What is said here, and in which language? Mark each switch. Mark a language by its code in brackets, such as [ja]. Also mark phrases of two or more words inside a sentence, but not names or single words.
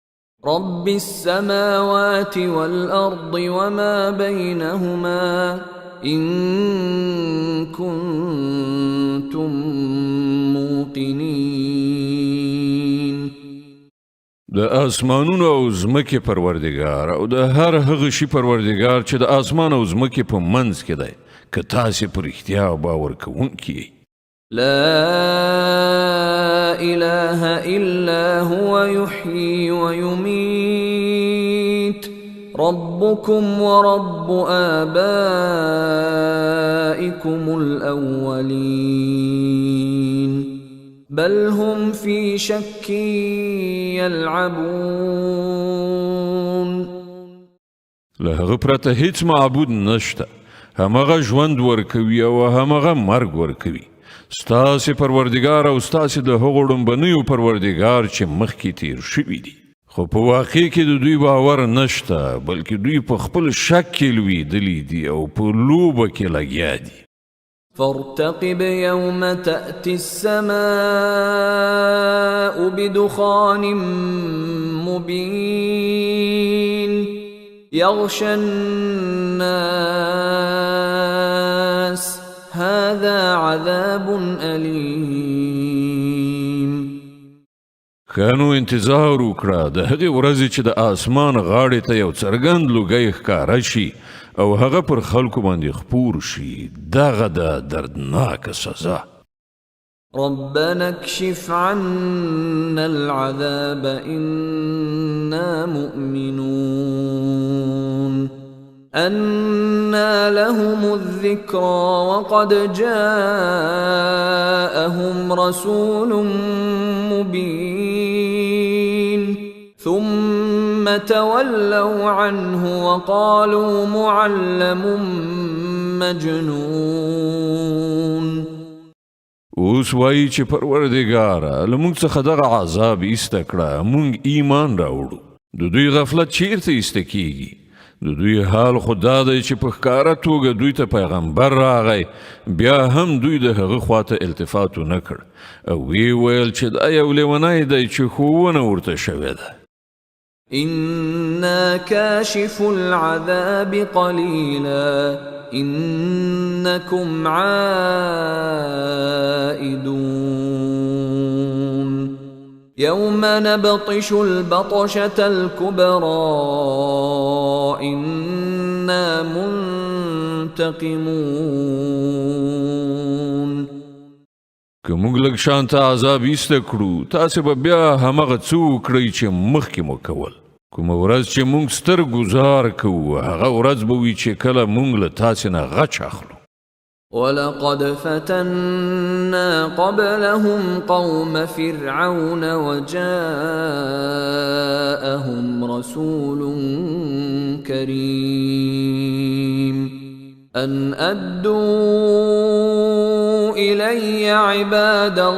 [ar] رب السماوات والأرض وما بينهما إن كنتم موقنين. [ps] د اسمانونو او زمکې پروردگار او د هر هغه شي پروردگار چې د اسمان او زمکې په منځ کې دی، که تاسې په رښتیا باور کوونکي یئ. [ar] لا إله إلا هو يحيي ويميت ربكم ورب آبائكم الأولين بل هم في شك يلعبون. [ps] له هغه پرته هیڅ معبود نشته، همغه ژوند ورکوي او همغه مرګ ورکوي. ستاسې پروردگار او ستاسې د هغو ړومبنیو پروردگار چې مخکې تیر شوي دي، خو په واقع کې د دوی باور نشته، بلکې دوی په خپل شک کې لویدلي دي او په لوبه کې لګیا دي. [ar] فارتقب يوم تأتي السماء بدخان مبين يغشى الناس هذا عذاب أليم. [ps] خانو انتظار وکړه د هغې ورځې چې د آسمان غاړې ته یو څرګند لوګی ښکاره شي او هغه پر خلکو باندې خپور شي. دغه د دردناکه سزا. [ar] ربنا اكشف عنا العذاب إنا مؤمنون. أنى لهم الذكرى وقد جاءهم رسول مبين ثم تولوا عنه وقالوا معلم مجنون. [ps] اوس وایي چې پروردګاره له موږ څخه دغه عذاب ایسته کړه، موږ ایمان راوړو. د دوی غفلت چیرته ایسته کیږي؟ د دوی حال خو دا دی چې په ښکاره توګه دوی ته پیغمبر راغی، بیا هم دوی د هغه خواته التفات ونه کړ او وی ویل چې دا یو لیونی دی چې ښوونه ورته شوې ده. [ar] إنا كاشف العذاب قليلا إنكم عائدون. يوم نبطش البطشة الكبرى إنا منتقمون. [ps] که موږ لږ شانته عذاب ایسته کړو، تاسې به بیا همغه څه وکړئ چې مخکې مو کول. کومه ورځ چې موږ ستر ګزار کوو، هغه ورځ به وي چې کله موږ له تاسې نه غچ اخلو. [ar] ولقد فتنا قبلهم قوم فرعون وجاءهم رسول كريم أن أدوا إلي عباد